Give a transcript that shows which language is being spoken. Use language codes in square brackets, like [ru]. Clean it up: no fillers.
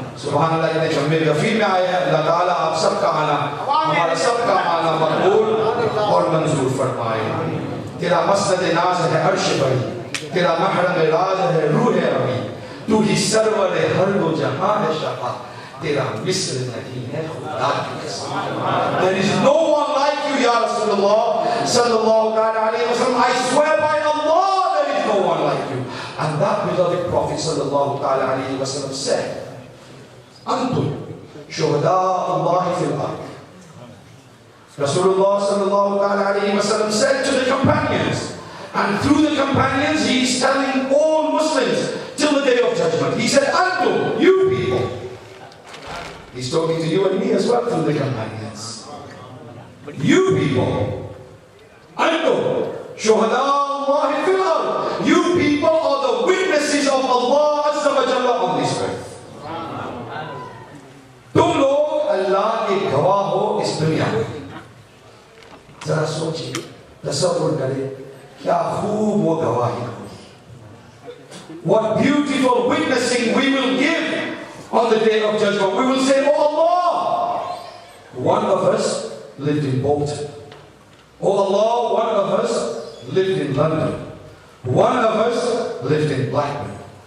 [hi] सुभान अल्लाह, इतने जम्मे गफीर में आए हैं. अल्लाह ताला आप सबका आना, हमारा सबका आना मकबूल और मंजूर फरमाए. तेरा मसनद नाज है अर्श बड़ी, तेरा महरम राज है रूह रमी, तू ही सरवर हर दो जहां है शाह, तेरा मिस्र नहीं है खुदा की कसम. [en] There is no one like you, Ya Rasulullah sallallahu alaihi wasallam. I swear by Allah, there is no one like you. And that beloved Prophet sallallahu alaihi wasallam said, [ar] Antum shuhada Allah fil ard. [en] Rasulullah sallallahu alaihi wasallam said to the companions, and through the companions he is telling all Muslims till the day of judgment. He said, Antum, you people. He's talking to you and me as well through the companions. You people. [ar] Antum shuhada Allah fil ard. [en] You people are the witnesses of Allah Azza wa Jalla on this earth. [hi] तुम लोग अल्लाह के गवाह हो इस दुनिया में. जरा सोचिए, तसव्वुर करें क्या खूब वो गवाही होगी. [en] What beautiful witnessing we will give on the day of judgment. We will say, oh Allah, one of us lived in Bolton. Oh Allah, one of us lived in London. One of us lived in Blackburn.